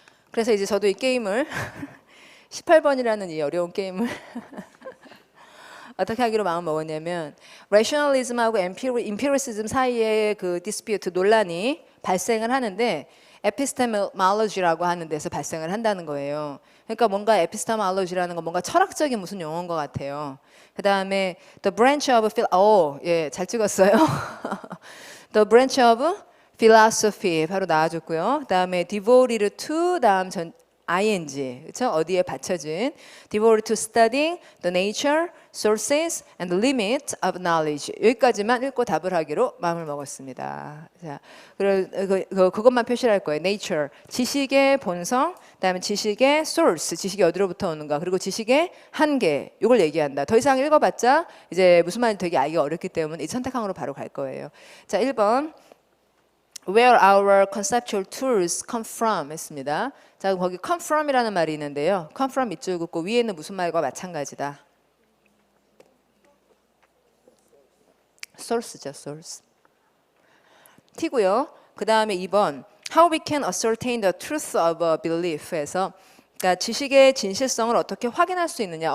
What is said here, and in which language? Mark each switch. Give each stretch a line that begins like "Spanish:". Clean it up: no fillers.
Korean: 그래서 이제 저도 이 게임을 18번이라는 이 어려운 게임을 어떻게 하기로 마음 먹었냐면 rationalism하고 empiricism 사이에 그 dispute 논란이 발생을 하는데 epistemology라고 하는 데서 발생을 한다는 거예요. 그러니까 뭔가 epistemology라는 건 뭔가 철학적인 무슨 용어인 것 같아요. 그 다음에
English: the branch of
Korean: 예, 잘 찍었어요.
English: the branch of philosophy
Korean: 바로 나와줬고요. 그 다음에
English: devoted to
Korean: 다음 전 ing 그렇죠? 어디에 받쳐진
English: devoted to studying the nature, sources, and the limit of knowledge
Korean: 여기까지만 읽고 답을 하기로 마음을 먹었습니다. 자, 그것만 표시를 할 거예요. nature 지식의 본성, 그다음에 지식의 source 지식이 어디로부터 오는가, 그리고 지식의 한계 이걸 얘기한다. 더 이상 읽어봤자 이제 무슨 말인지 되게 알기 어렵기 때문에 이 선택항으로 바로 갈 거예요. 자, 1번.
English: Where our conceptual tools come from
Korean: 했습니다. 자, 거기
English: come from
Korean: 이라는 말이 있는데요. come from 밑줄 긋고 위에는 무슨 말과 마찬가지다. source죠, source. T고요. 그 다음에 2번
English: How we can ascertain the truth of a belief
Korean: 에서 그러니까 지식의 진실성을 어떻게 확인할 수 있느냐.